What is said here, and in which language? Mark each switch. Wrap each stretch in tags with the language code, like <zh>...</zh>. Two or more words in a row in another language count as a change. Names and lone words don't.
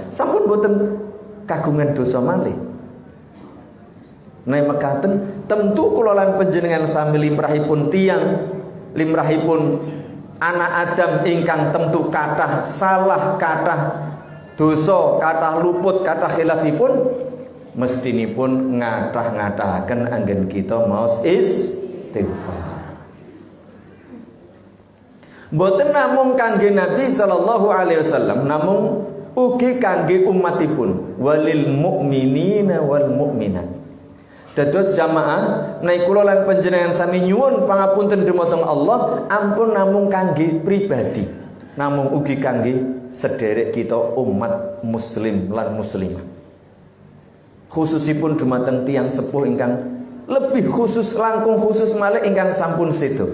<jv>Sampun boten kagungan dosa malih. Nek mekaten tentu kula lan panjenengan sami limrahipun tiyang, limrahipun anak Adam ingkang tentu kathah salah, kathah dosa, kathah luput, kathah khilafipun mestinipun ngathah-ngathahaken anggen kita maos istighfar. Mboten namung kangge Nabi</jv> <ar>صلى الله عليه وسلم,</ar> <jv>namung ugi kangge umatipun,</jv> <ar>وللمؤمنين والمؤمنات.</ar> <jv>Dados jamaah naik kula lan panjenengan sami nyuwun pangapunten dumateng Allah ampun namung kangge pribadi, namung ugi kangge sederek kita umat muslim lan muslimah. Khususipun dumateng tiyang sepuh ingkang lebih khusus, langkung khusus malih ingkang sampun sedo.</jv>